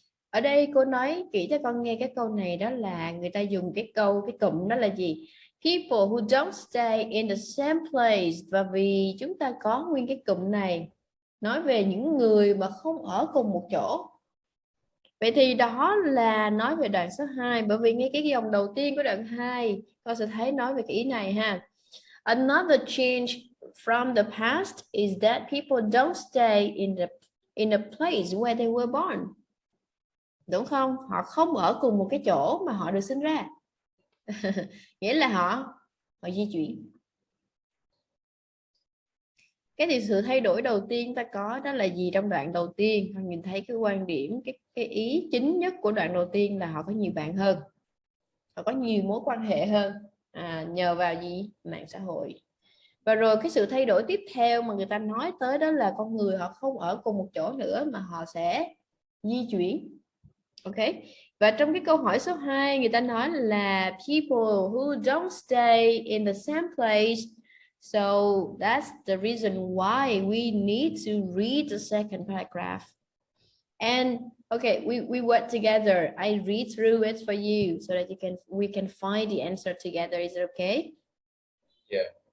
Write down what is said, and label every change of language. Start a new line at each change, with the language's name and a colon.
Vietnamese: Ở đây cô nói kỹ cho con nghe cái câu này, đó là người ta dùng cái cụm đó là gì?
English: People who don't stay in the same place.
Vietnamese: Và vì chúng ta có nguyên cái cụm này nói về những người mà không ở cùng một chỗ. Vậy thì đó là nói về đoạn số 2, bởi vì ngay cái dòng đầu tiên của đoạn 2 con sẽ thấy nói về cái ý này ha.
English: Another change from the past is that people don't stay in the place where they were born.
Vietnamese: Đúng không? Họ không ở cùng một cái chỗ mà họ được sinh ra. Nghĩa là họ di chuyển. Cái thì sự thay đổi đầu tiên ta có đó là gì trong đoạn đầu tiên? Con nhìn thấy cái quan điểm, cái ý chính nhất của đoạn đầu tiên là họ có nhiều bạn hơn. Họ có nhiều mối quan hệ hơn. Nhờ vào gì? Mạng xã hội. Và rồi cái sự thay đổi tiếp theo mà người ta nói tới đó là con người họ không ở cùng một chỗ nữa mà họ sẽ di chuyển. Ok. Và trong cái câu hỏi số 2 người ta nói là
English: people who don't stay in the same place. So that's the reason why we need to read the second paragraph. And okay, we work together. I read through it for you so that we can find the answer together. Is it okay? Yeah.